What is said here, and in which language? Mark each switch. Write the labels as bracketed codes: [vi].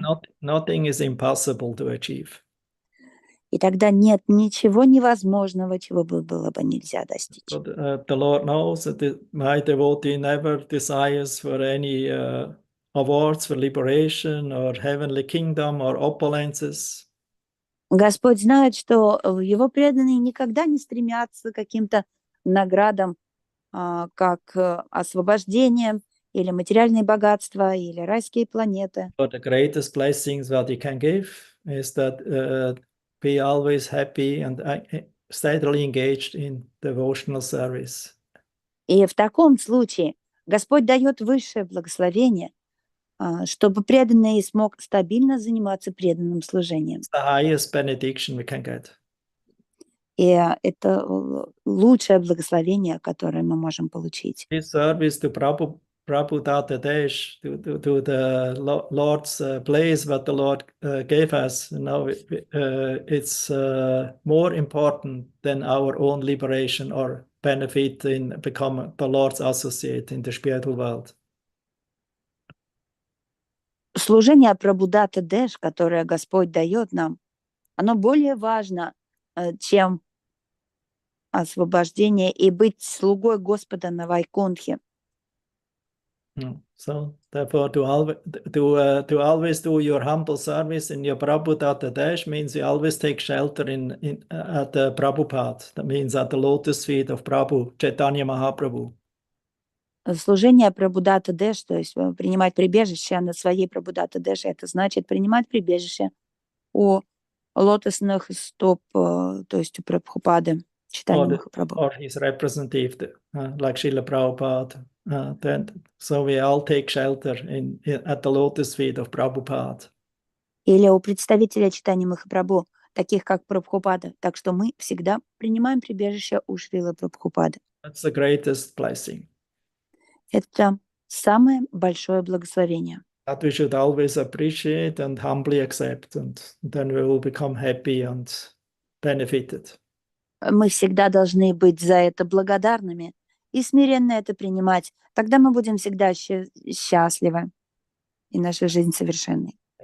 [en] And nothing is impossible to achieve. [ru] И тогда нет ничего невозможного, чего было бы нельзя достичь. [en] But the Lord knows that my devotee never desires for any awards for liberation or heavenly kingdom or opulences. [ru] Господь знает, что его преданные никогда не стремятся к каким-то наградам, как освобождение или материальные богатства или райские планеты. [en] But the greatest blessings that he can give is that be always happy and steadily engaged in devotional service. [ru] И в таком случае Господь дает высшее благословение, чтобы преданный смог стабильно заниматься преданным служением. [en] It's the highest benediction we can get. [ru] И это лучшее благословение, которое мы можем получить. [en] His service to Prabhu Desh, to the Lord's place what the Lord gave us, it's more important than our own liberation or benefit in becoming the Lord's associate in the spiritual world. [ru] Служение Прабхудата Дэш, которое Господь дает нам, оно более важно, чем освобождение и быть слугой Господа на Вайкунтхе. [en] So therefore, to always do your humble service in your Prabhupada Dash means you always take shelter at the Prabhupada. That means at the lotus feet of Prabhu Chaitanya Mahaprabhu. [ru] Служение Прабхудата Дэш, то есть принимать прибежище на своей Прабхудата Дэш, это значит принимать прибежище у лотосных стоп, то есть у Прабхупады, читания Махапрабху. [en] Or his representative, like Srila Prabhupada. So we all take shelter at the lotus feet of Prabhupada. [ru] Или у представителя читания Махапрабху, таких как Прабхупада. Так что мы всегда принимаем прибежище у Шрилы Прабхупады. [en] That's the greatest blessing. [ru] Это самое большое благословение. [en] That we should always appreciate and humbly accept, and then we will become happy and benefited. [ru] Мы всегда должны быть за это благодарными и смиренно это принимать. Тогда мы будем всегда счастливы, и наша жизнь совершенной.